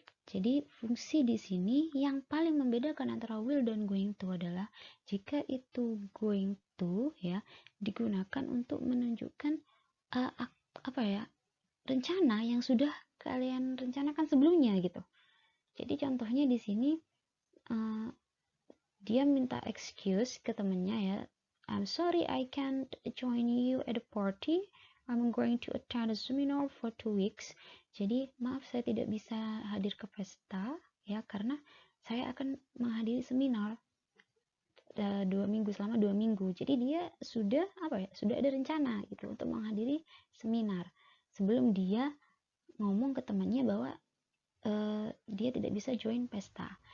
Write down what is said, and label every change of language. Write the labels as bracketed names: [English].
[Indonesian] Jadi fungsi di sini yang paling membedakan antara will dan going to adalah jika itu going to ya digunakan untuk menunjukkan uh, apa ya, rencana yang sudah kalian rencanakan sebelumnya gitu. Jadi contohnya di sini uh, dia minta excuse ke temennya ya, [English] I'm sorry I can't join you at the party, I'm going to attend a seminar for 2 weeks. [Indonesian] Jadi maaf saya tidak bisa hadir ke pesta ya karena saya akan menghadiri seminar 2 minggu, selama 2 minggu. Jadi dia sudah sudah ada rencana gitu untuk menghadiri seminar sebelum dia ngomong ke temannya bahwa dia tidak bisa join pesta.